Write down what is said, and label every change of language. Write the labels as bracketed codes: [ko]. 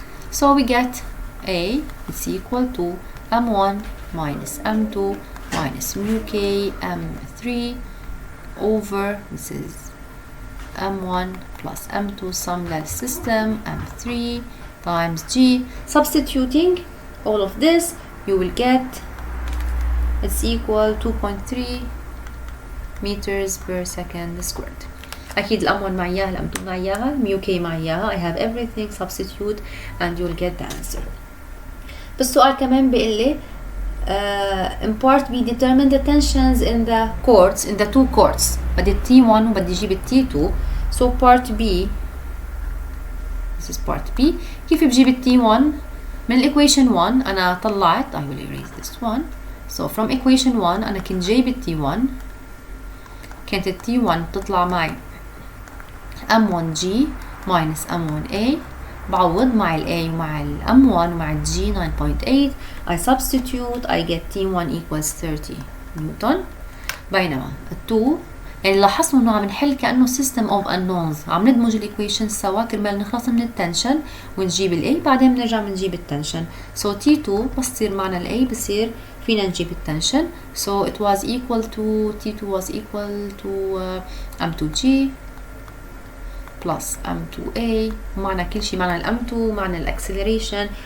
[en] So we get A is equal to M1 minus M2 minus mu K M3 over this is M1 plus M2 sumless system M3 times G. Substituting all of this you will get it's equal 2.3 meters per second squared. [ar] أكيد الأم 1 معي إياها، الأم 2 معي إياها، ميو كي معي إياها. [en] I have everything, substitute and you will get the answer. [ar] بالسؤال كمان بيقول لي [en] in part B determine the tensions in the chords, in the two chords. [ar] بدي T1 وبدي أجيب T2. [en] so part B, this is part B. [ar] كيف بجيب T1 من equation 1؟ أنا طلعت [en] I will erase this one. [ar] so from equation 1 أنا كنت جايب T1، كانت T1 بتطلع معي M1G minus M1A. بعوض مع ال A ومع ال M1 ومع ال G 9.8. [en] I substitute, I get T1 equals 30 newton. [ar] بينما ال 2 يعني لاحظوا انه عم نحل كأنه system of unknowns، عم ندمج الايكويشنز سوا كرمال نخلص من التنشن ونجيب ال A، بعدين بنرجع بنجيب التنشن. so T2 بس تصير معنا ال A بصير فينا نجيب التنشن. [en] so it was equal to T2 was equal to M2G plus M2A. [ar] ومعنا كل شيء، معنا ال M2 معنا ال acceleration.